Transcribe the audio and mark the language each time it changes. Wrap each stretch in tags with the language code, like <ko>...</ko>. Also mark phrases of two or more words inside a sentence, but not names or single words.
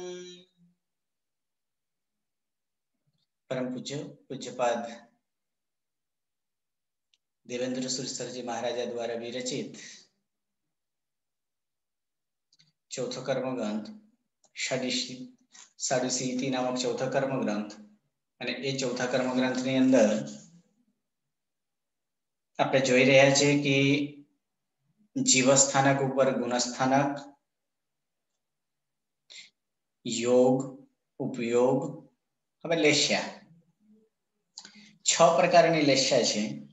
<gu>પરમ પૂજ્ય પૂજ્યપાદ દેવેન્દ્ર સુરસરજી મહારાજા દ્વારા વિરચિત ચૌથો કર્મ ગ્રંથ સાડુસીતિ નામક ચૌથા કર્મ ગ્રંથ, અને એ ચૌથા કર્મ ગ્રંથની અંદર આપણે જોઈ રહ્યા છે કે જીવસ્થાનક ઉપર ગુણસ્થાનક, યોગ, उपयोग, હવે લેશ્યા, 6 પ્રકારની લેશ્યા છે।</gu>